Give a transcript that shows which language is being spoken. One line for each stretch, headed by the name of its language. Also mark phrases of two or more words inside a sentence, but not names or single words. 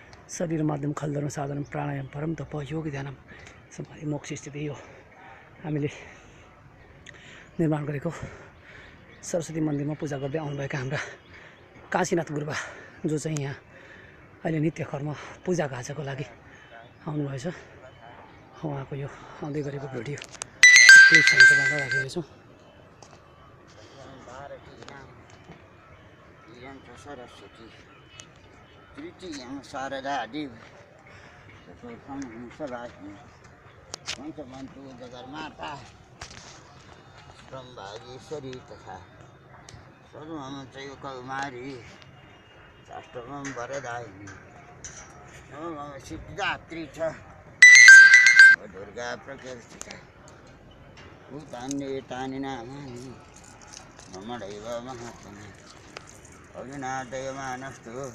Sanskrit: शरीर माध्यम खलधर्म साधन प्राणायाम परम तप योग ध्यानम समाधि मोक्ष स्थिति
Nepali: यो हामीले निर्माण गरेको सरस्वती मन्दिरमा पूजा गर्दै आउनुभएका हाम्रा काशीनाथ गुरुबा जो चाहिँ यहाँ अहिले नित्य कर्म पूजा आजाको लागि आउनुभएछ। उहाँको यो आउँदै गरेको भिडियो क्लिप तपाईँलाई राखेको छु।
Sanskrit: सरस्वती तृतीयं शारदा देवी चतुर्थं हंसवाहिनी पञ्चमन्तु जगन्माता ब्रह्मागीश्वरी तथा सर्वं चैव कौमारी षष्ठमं वरदायिनी नवमं सिद्धिदात्री च दुर्गा प्रकृतिः भूतान्येतानि नामानि मम दैव महात्मने अविनादयमानस्तु